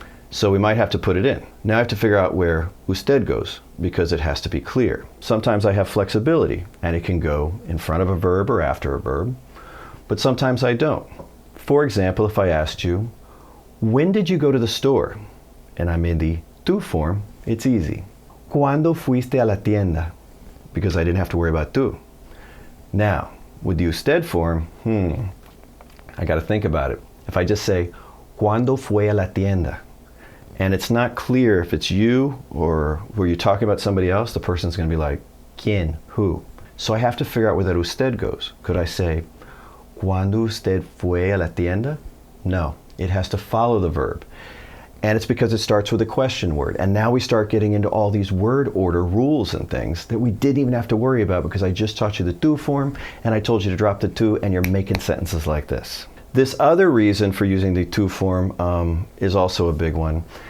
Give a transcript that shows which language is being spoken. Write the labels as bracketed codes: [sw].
[en] So we might have to put it in. Now I have to figure out where usted goes because it has to be clear. Sometimes I have flexibility and it can go in front of a verb or after a verb, but sometimes I don't. For example, if I asked you, when did you go to the store? And I'm in the tú form, It's easy. [es] ¿Cuándo fuiste a la tienda? [en] Because I didn't have to worry about tú. Now, with the usted form, I got to think about it. [es] If I just say, ¿Cuándo fue a la tienda? [en] And it's not clear if it's you or were you talking about somebody else, the person's going to be like, ¿Quién? Who? So I have to figure out where that usted goes. [es] Could I say, ¿Cuándo usted fue a la tienda? [en] No, it has to follow the verb. And it's because it starts with a question word. And now we start getting into all these word order rules and things that we didn't even have to worry about because I just taught you the tú form and I told you to drop the tú and you're making sentences like this. This other reason for using the tú form is also a big one.